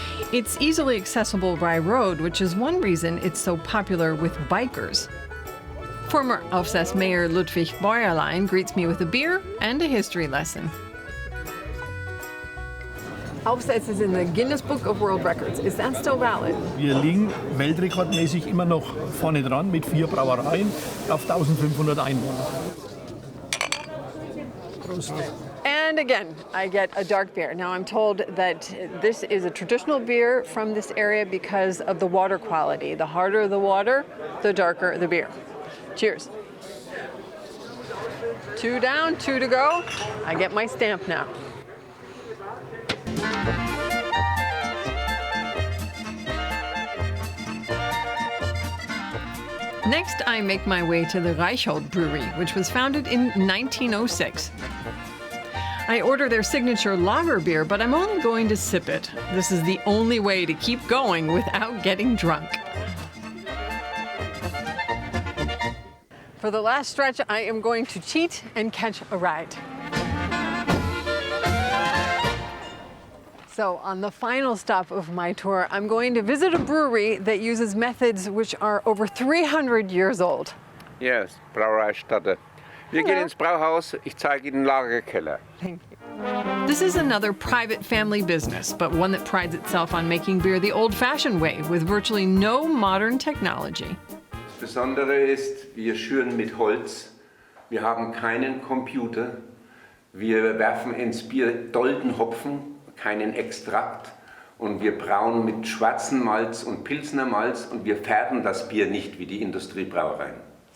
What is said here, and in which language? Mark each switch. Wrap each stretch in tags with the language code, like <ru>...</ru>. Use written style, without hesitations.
<en>It's easily accessible by road, which is one reason it's so popular with bikers. Former Aufseß Mayor Ludwig Bäuerlein greets me with a beer and a history lesson. Aufseß is in the Guinness Book of World Records. Is that still valid?</en> <de>Wir liegen weltrekordmäßig immer noch vorne dran mit 4 Brauereien auf 1500 Einwohner. Prost.</de> <en>And again, I get a dark beer. Now I'm told that this is a traditional beer from this area because of the water quality. The harder the water, the darker the beer. Cheers. 2 down, 2 to go. I get my stamp now. Next, I make my way to the Reichhold Brewery, which was founded in 1906. I order their signature lager beer, but I'm only going to sip it. This is the only way to keep going without getting drunk. For the last stretch, I am going to cheat and catch a ride. So on the final stop of my tour, I'm going to visit a brewery that uses methods which are over 300 years old. Yes, Brauerei Stadte.</en> <de>Wir gehen ins Brauhaus, ich zeige Ihnen den Lagerkeller.</de> <en>Thank you. This is another private family business, but one that prides itself on making beer the old-fashioned way with virtually no modern technology.</en> <de>Das Besondere ist, wir schüren mit Holz, wir haben keinen Computer, wir werfen ins Bier Doldenhopfen, keinen Extrakt, und wir brauen mit schwarzen Malz und Pilsner Malz, und wir färben das Bier nicht wie die Industriebrauereien.</de>